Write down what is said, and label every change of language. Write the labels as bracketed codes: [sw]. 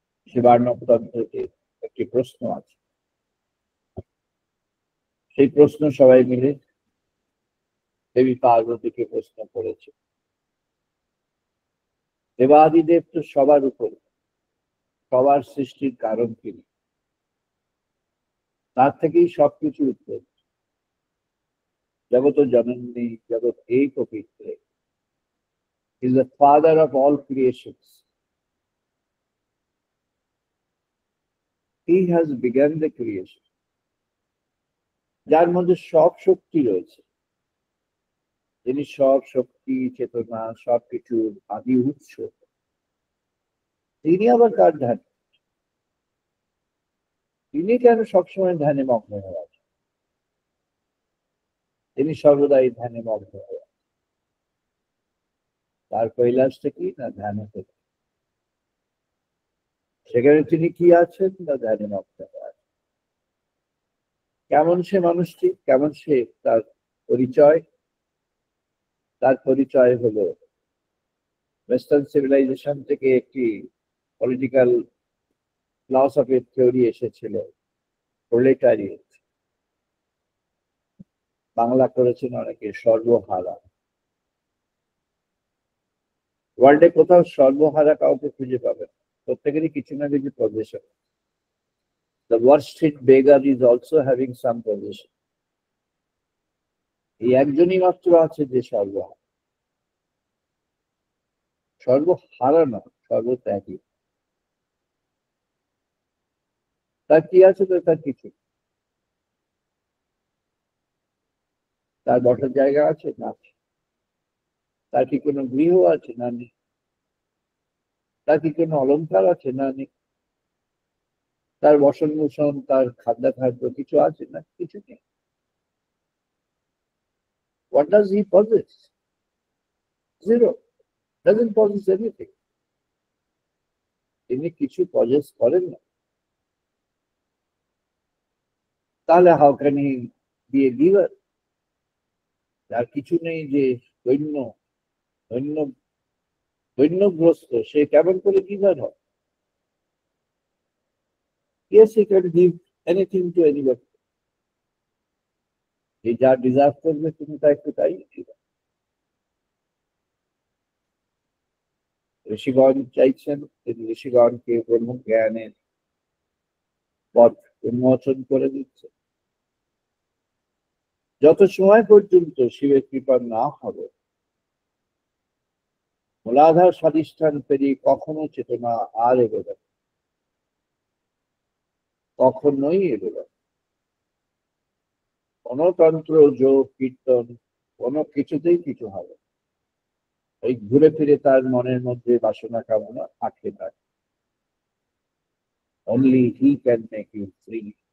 [bn] শিবার্ণবতন্ত্রতে একটি প্রশ্ন আছে, সেই প্রশ্ন সবাই মিলে দেবী পার্বতীকে প্রশ্ন করেছে। দেবাদিদেব তো সবার উপরে, সবার সৃষ্টির কারণ তিনি, তার থেকেই সবকিছু উত্তর। জগত জননী জগৎ এই পবিত্রে, [en] is the father of all creations. He has begun the creation. [bn] যার মধ্যে সব শক্তি রয়েছে, যিনি সব শক্তি চেতনা সবকিছুর আদি উৎস, তিনি আবার কার ধ্যান? তিনি কেন সবসময় ধ্যানে মগ্ন হয়ে আছেন? তিনি সর্বদাই ধ্যানে মগ্ন হয়ে আছেন। তার কৈলাসটা কি না ধ্যান থেকে, সেখানে তিনি কি আছেন না ধ্যানে মগ্ন হয়ে আছেন। কেমন সে মানুষটি, কেমন সে তার পরিচয়? তার পরিচয় হলো ওয়েস্টার্ন সিভিলাইজেশন থেকে একটি পলিটিক্যাল ফিলসফির থিওরি এসেছিল, প্রোলেটারিয়েট। বাংলা করেছেন অনেকে সর্বহারা। ওয়ার্ল্ডে কোথাও সর্বহারা কাউকে খুঁজে পাবেন, প্রত্যেকেরই কিছু না কিছু position. [en] The worst-hit beggar is also having some position. [bn] এই একজনই মাত্র আছে যে সর্বহারা, সর্বহারা না, সর্বত্যাগী। তার কি আছে? তো তার কিছু। তার বসার জায়গা আছে না? তার কি কোনো গৃহ আছে না? নেই। তার কি কোনো অলংকার আছে না? নেই। তার বসন ভূষণ, তার খাদ্যাখাদ্য কিছু আছে না? কিছু নেই। [en] What does he possess? Zero. Doesn't possess anything. [bn] তিনি কিছু পজেস করেন না। [en] তাহলে how can he be a giver? [bn] যার কিছু নেই, যে দৈন্য দৈন্য দৈন্যগ্রস্ত, সে কেমন করে গিভার হয়? [en] Yes, he can give anything to anybody. [bn] যে যা ডিজার্ভ করবে তুমি তা একটু তাই দিবে। ঋষিগণ চাইছেন, তিনি ঋষিগণকে ব্রহ্ম জ্ঞানের পথ উন্মোচন করে দিচ্ছে। যত সময় পর্যন্ত শিবের কৃপা না হবে, মূলাধার স্বাধিষ্ঠান পেরিয়ে কখনো চেতনা আর এগোবে না, কখনোই এগোবে না। কোনো তন্ত্র, যোগ, কীর্তন কোনো কিছুতেই কিছু হবে। ওই ঘুরে ফিরে তার মনের মধ্যে বাসনা কামনা আটকে থাকে। [en] Only he can make you free.